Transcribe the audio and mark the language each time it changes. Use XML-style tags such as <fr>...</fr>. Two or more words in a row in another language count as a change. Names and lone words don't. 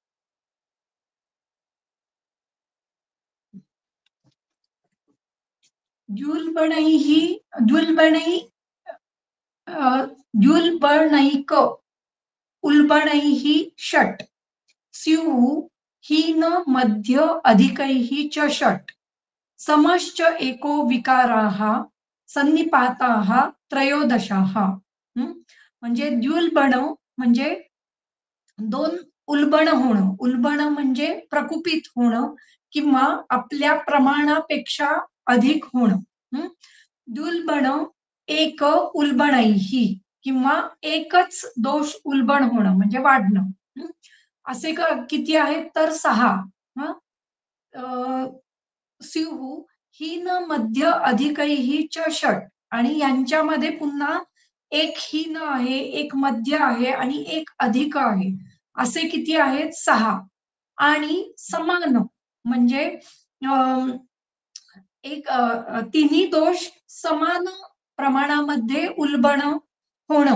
<sa>द्युल्बणैक उल्बणैः षट् स्युः हीन मध्य अधिकैः च षट् समश्च एको विकाराः सन्निपाताः त्रयोदशाः.</sa> <mr>म्हणजे द्युल्बण म्हणजे दोन उल्बण होणं. उल्बण म्हणजे प्रकुपित होणं किंवा आपल्या प्रमाणापेक्षा अधिक होणं. द्युल्बण एक उल्बणैही किंवा एकच दोष उल्बण होणं म्हणजे वाढणं. असे किती आहेत तर 6.</mr> <sa>स्युः हीन मध्य अधिकैः च षट्</sa> <mr>आणि यांच्यामध्ये पुन्हा एक हीन आहे, एक मध्य आहे आणि एक अधिक आहे. असे किती आहेत 6 आणि समान म्हणजे एक तिन्ही दोष समान प्रमाणामध्ये उल्बण होणं.</mr>